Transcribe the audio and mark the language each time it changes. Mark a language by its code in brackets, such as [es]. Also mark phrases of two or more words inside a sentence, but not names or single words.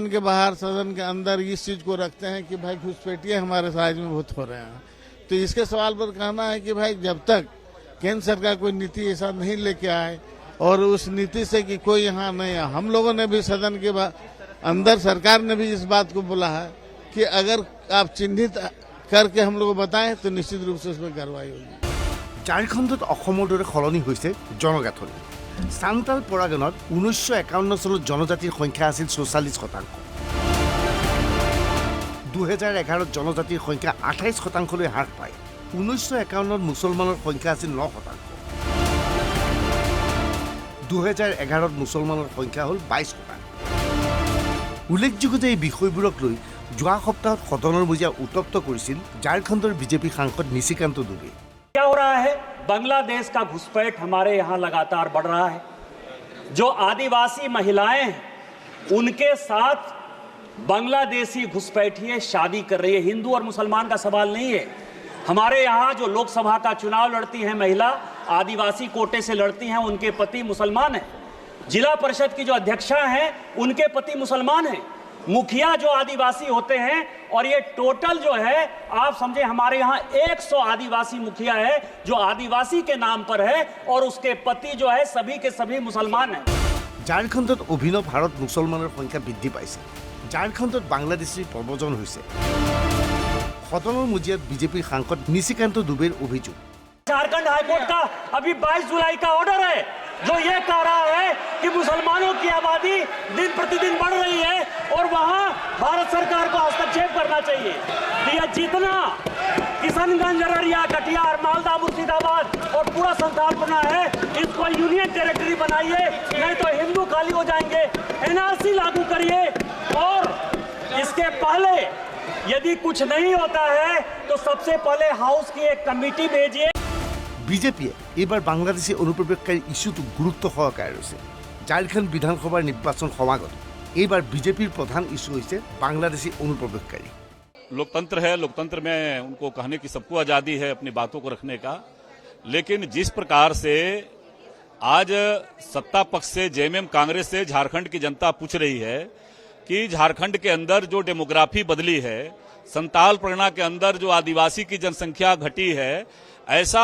[hi] के बाहर सदन के अंदर इस चीज को रखते हैं कि भाई घुसपैठिए हमारे राज्य में बहुत हो रहे हैं तो इसके सवाल पर कहना है कि भाई जब तक केंद्र सरकार कोई नीति ऐसा नहीं लेके आए और उस नीति से कि कोई यहाँ नहीं है हम लोगों ने भी सदन के अंदर सरकार ने भी इस बात को बोला है कि अगर आप चिन्हित करके हम लोग को बताएं तो निश्चित रूप से उसमें कार्रवाई होगी [as] ঝাৰখণ্ডত অসমৰ দৰে সলনি হৈছে জনগাঁথনি সান্তাল পৰাগণত 1951 চনত জনজাতিৰ সংখ্যা আছিল 44%। 2011ত জনজাতিৰ সংখ্যা 28%লৈ হ্ৰাস পায় 1951ত মুছলমানৰ সংখ্যা আছিল 9%। 2011ত মুছলমানৰ সংখ্যা হ'ল 22%। উল্লেখযোগ্য যে এই বিষয়বোৰক লৈ যোৱা সপ্তাহত সদনৰ মজিয়া উত্তপ্ত কৰিছিল ঝাৰখণ্ডৰ বিজেপি সাংসদ নিশিকান্ত দুবে [hi] क्या हो रहा है बांग्लादेश का घुसपैठ हमारे यहाँ लगातार बढ़ रहा है जो आदिवासी महिलाएं हैं उनके साथ बांग्लादेशी घुसपैठिए शादी कर रही है हिंदू और मुसलमान का सवाल नहीं है हमारे यहाँ जो लोकसभा का चुनाव लड़ती हैं महिला आदिवासी कोटे से लड़ती हैं उनके पति मुसलमान हैं जिला परिषद की जो अध्यक्षा हैं उनके पति मुसलमान हैं मुखिया जो आदिवासी होते हैं और ये टोटल जो है आप समझे हमारे यहाँ 100 आदिवासी मुखिया है जो आदिवासी के नाम पर है और उसके पति जो है सभी के सभी मुसलमान हैं [as] ঝাৰখণ্ডত অভিনৱ হাৰত মুছলমানৰ সংখ্যা বৃদ্ধি পাইছে ঝাৰখণ্ডত বাংলাদেশীৰ প্ৰব্ৰজন হৈছে সদনৰ মজিয়াত বিজেপিৰ সাংসদ নিশিকান্ত দুবেৰ অভিযোগ [hi] झारखंड हाईकोर्ट का अभी 22 जुलाई का ऑर्डर है जो ये कह रहा है कि मुसलमानों की आबादी दिन प्रतिदिन बढ़ रही है और वहां भारत सरकार को हस्तक्षेप करना चाहिए यह जितना किशनगंज अररिया कटिहार मालदा मुर्शिदाबाद और पूरा संथाल बना है इसको [en] union territory [hi] बनाइए नहीं तो हिंदू खाली हो जाएंगे एनआरसी लागू करिए और इसके पहले यदि कुछ नहीं होता है तो सबसे पहले हाउस की एक कमेटी भेजिए [as] বিজেপিয়ে এইবাৰ বাংলাদেশী অনুপ্ৰৱেশকাৰী ইস্যুটো গুৰুত্ব সহকাৰে লৈছে ঝাৰখণ্ড বিধানসভাৰ নিৰ্বাচন সমাগত এইবাৰ বিজেপিৰ প্ৰধান ইস্যু হৈছে বাংলাদেশী অনুপ্ৰৱেশকাৰী [hi] लोकतंत्र है लोकतंत्र में उनको कहने की सबको आजादी है अपनी बातों को रखने का लेकिन जिस प्रकार से आज सत्ता पक्ष से जेएमएम कांग्रेस से झारखंड की जनता पूछ रही है कि झारखंड के अंदर जो डेमोग्राफी बदली है संताल परगना के अंदर जो आदिवासी की जनसंख्या घटी है ऐसा